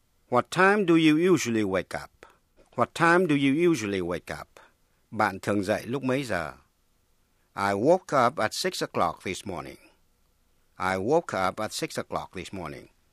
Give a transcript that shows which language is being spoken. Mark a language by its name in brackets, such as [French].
[English] What time do you usually wake up? What time do you usually wake up? [Vietnamese] Bạn thường dậy lúc mấy giờ? [English] I woke up at 6 o'clock this morning. I woke up at 6 o'clock this morning.